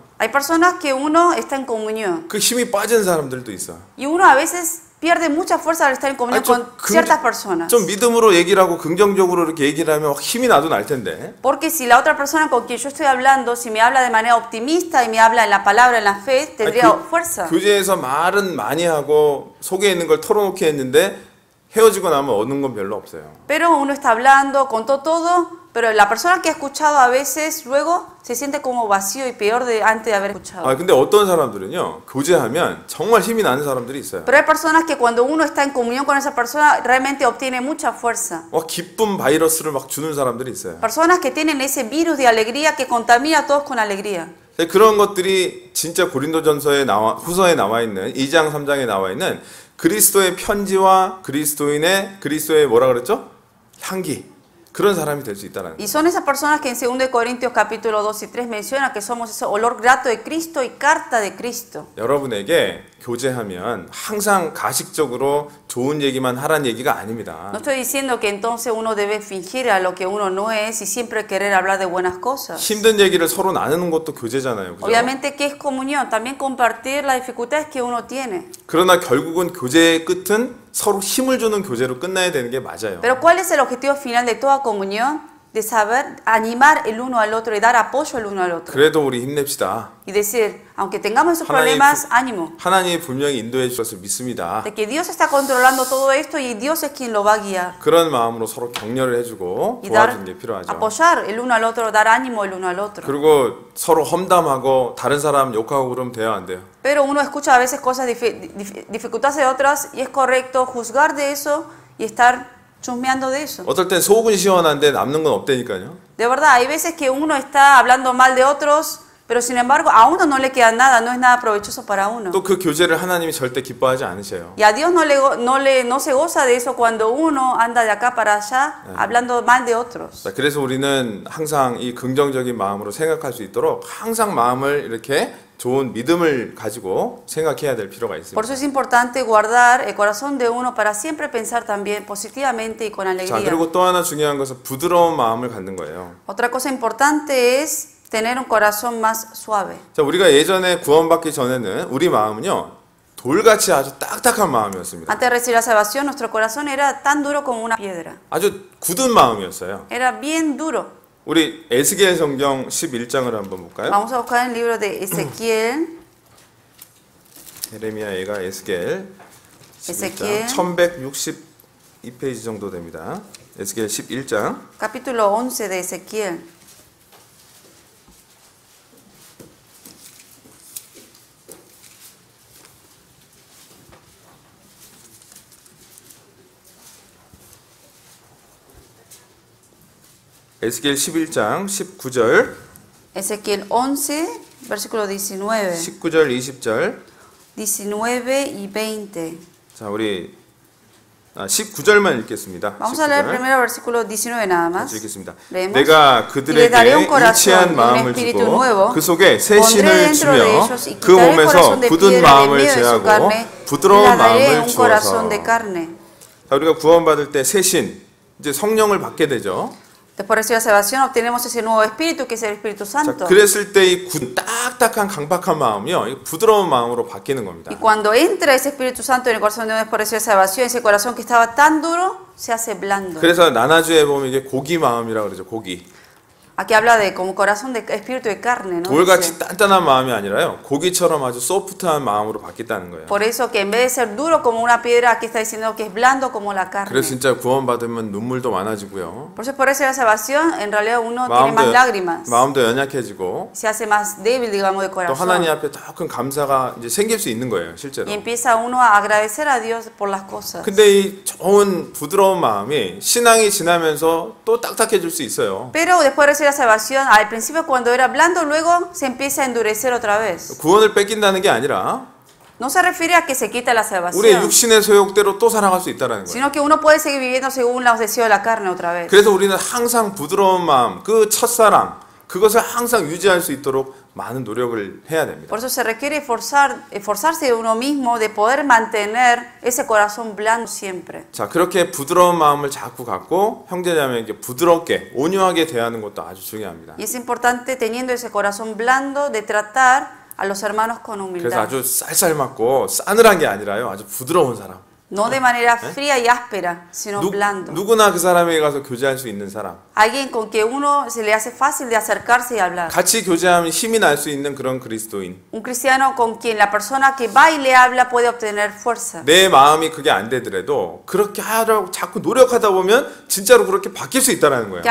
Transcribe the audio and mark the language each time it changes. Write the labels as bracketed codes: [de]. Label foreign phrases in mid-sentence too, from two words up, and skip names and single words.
[es] Hay personas que uno está en comunión. [ko] 그 힘이 빠진 사람들도 있어. [es] Y uno a veces pierde mucha fuerza al estar en comunión con ciertas personas. [ko] 좀 믿음으로 얘기를 하고 긍정적으로 이렇게 얘기를 하면 힘이 나도 날 텐데. [es] Porque si la otra persona con quien yo estoy hablando, si me habla de manera optimista y me habla en la palabra, en la fe, tendría fuerza. [ko] 교제에서 말은 많이 하고 속에 있는 걸 털어놓게 했는데 헤어지고 나면 얻는 건 별로 없어요. [es] Pero uno está hablando, contó todo, pero la persona que ha escuchado a veces luego se siente como vacío y peor de antes de haber escuchado. [ko] 근데 어떤 사람들은요, 교제하면 정말 힘이 나는 사람들이 있어요. [es] Pero hay personas que cuando uno está en comunión con esa persona realmente obtiene mucha fuerza. [ko] 기쁨 바이러스를 막 주는 사람들이 있어요. [es] Personas que tienen ese virus de alegría que contamina a todos con alegría. [ko] 그런 것들이 진짜 고린도전서에 후서에 나와 있는 2장 3장에 나와 있는 그리스도의 편지와 그리스도의 뭐라 그랬죠? 향기. 그런 사람이 될 수 있다는 거예요. [es] Y son esas personas que en 2 Corintios capítulo 2 y 3 menciona que somos ese olor grato de Cristo y carta de Cristo. [ko] 여러분에게 교제하면 항상 가식적으로 좋은 얘기만 하라는 얘기가 아닙니다. [es] No estoy diciendo que entonces uno debe fingir a lo que uno no es y siempre querer hablar de buenas cosas. [ko] 힘든 얘기를 서로 나누는 것도 교제잖아요. 그죠? [es] Obviamente que es comunión, también compartir las dificultades que uno tiene. [ko] 그러나 결국은 교제의 끝은 서로 힘을 주는 교제로 끝나야 되는 게 맞아요. [es] Pero ¿cuál es el objetivo final de toda comunión? De saber animar el uno al otro y dar apoyo el uno al otro. [ko] 그래도 우리 힘냅시다. [es] Y decir, aunque tengamos esos problemas, ánimo. [ko] 하나님이 분명히 인도해 주셨을 믿습니다. [es] De que Dios está controlando todo esto y Dios es quien lo va a guiar. [ko] 그런 마음으로 서로 격려를 해주고 도와주는 게 필요하죠. [es] Apoyar el uno al otro, dar ánimo el uno al otro. [ko] 그리고 서로 험담하고 다른 사람 욕하고 그러면 돼요, 안 돼요? [es] Pero uno escucha a veces cosas dificultades de otras y es correcto juzgar de eso y estar chusmeando de eso. [ko] 어떨 땐 속은 시원한데 남는 건 없다니까요. [es] De verdad, hay veces que uno está hablando mal de otros, pero sin embargo a uno no le queda nada, no es nada provechoso para uno. [ko] 또 그 교제를 하나님이 절대 기뻐하지 않으셔요. [es] Y a Dios no se goza de eso cuando uno anda de acá para allá hablando mal de otros. [ko] 그래서 우리는 항상 이 긍정적인 마음으로 생각할 수 있도록 항상 마음을 이렇게 좋은 믿음을 가지고 생각해야 될 필요가 있습니다. [es] Por eso es importante guardar el corazón de uno para siempre pensar también positivamente y con alegría. [ko] 자, 그리고 또 하나 중요한 것은 부드러운 마음을 갖는 거예요. [es] Otra cosa importante es tener un corazón más suave. [ko] 자, 우리가 예전에 구원받기 전에는 우리 마음은요, 돌같이 아주 딱딱한 마음이었습니다. [es] Antes de recibir la salvación, nuestro corazón era tan duro como una piedra. [ko] 아주 굳은 마음이었어요. [es] Era bien duro. [ko] 우리 에스겔 성경 11장을 한번 볼까요? [es] Vamos a buscar el libro de Ezequiel. [ko] 예레미야가 에스겔 11장 1162페이지 정도 됩니다. 에스겔 11장 [es] Capítulo 11 de Ezequiel. [ko] 에스겔 11장 19절 [es] Ezequiel 11, versículo 19. [ko] 19절 20절 [es] 19 y 20. [ko] 자, 우리 19절만 읽겠습니다. [es] Vamos a leer primero versículo 19 nada más. [ko] 읽겠습니다. [es] Leemos. [ko] 내가 그들에게 일치한 마음을 주고 그 속에 새 신을 주며 그 몸에서 굳은 마음을 제하고 부드러운 마음을 주어서. 자, 우리가 구원받을 때 새 신, 이제 성령을 받게 되죠. [es] Después de recibir la salvación obtenemos ese nuevo espíritu que es el Espíritu [ko] 자, [es] Santo. [ko] 그랬을 때 이 딱딱한 강박한 마음이요, 부드러운 마음으로 바뀌는 겁니다. [es] Y cuando entra ese Espíritu Santo en el corazón de uno después de recibir la salvación, ese corazón que estaba tan duro se hace blando. [ko] 그래서 나나주에 보면 이게 고기 마음이라고 그러죠. 고기. [es] Aquí habla de como corazón de espíritu de carne, ¿no? [ko] 돌같이 단단한 마음이 아니라요, 고기처럼 아주 소프트한 마음으로 바뀌었다는 거예요. [es] Por eso que en vez de ser duro como una piedra, aquí está diciendo que es blando como la carne. [ko] 그래서 진짜 구원받으면 눈물도 많아지고요. [es] Por eso por esa salvación, en realidad uno tiene más lágrimas. [ko] 마음도 연약해지고. [es] Se hace más débil, digamos, de [ko] 또 [es] corazón. [ko] 하나님 앞에 더 큰 감사가 이제 생길 수 있는 거예요, 실제로. [es] Y empieza uno a agradecer a Dios por las cosas. [ko] 근데 이 좋은 부드러운 마음이 신앙이 지나면서 또 딱딱해질 수 있어요. [es] Pero después de recibir la salvación, al principio cuando era blando, luego se empieza a endurecer otra vez. [ko] 구원을 뺏긴다는 게 아니라 [es] No se refiere a que se quita la salvación, [ko] 우리의 육신의 소욕대로 또 살아갈 수 있다는 거예요. [es] sino que uno puede seguir viviendo según los deseos de la carne otra vez. [ko] 그래서 우리는 항상 부드러운 마음, 그 첫사랑, 그것을 항상 유지할 수 있도록 많은 노력을 해야 됩니다. [es] Por eso se requiere esforzarse de uno mismo de poder mantener ese corazón blando siempre. [ko] 자, 그렇게 부드러운 마음을 자꾸 갖고 형제자매에게 부드럽게 온유하게 대하는 것도 아주 중요합니다. [es] Y es importante teniendo ese corazón blando de tratar a los hermanos con [ko] 그래서 [es] humildad. [ko] 아주 쌀쌀 맞고 싸늘한 게 아니라요, 아주 부드러운 사람. [es] No de manera fría y áspera, sino blando. [ko] 누구나 그 사람에게 가서 교제할 수 있는 사람. [es] Alguien con que uno se le hace fácil de acercarse y hablar. [ko] 같이 교제하면 힘이 날 수 있는 그런 그리스도인. [es] Un cristiano con quien la persona que va y le habla puede obtener fuerza. [ko] 내 마음이 그게 안 되더라도 그렇게 하려고 자꾸 노력하다 보면 진짜로 그렇게 바뀔 수 있다는 거예요.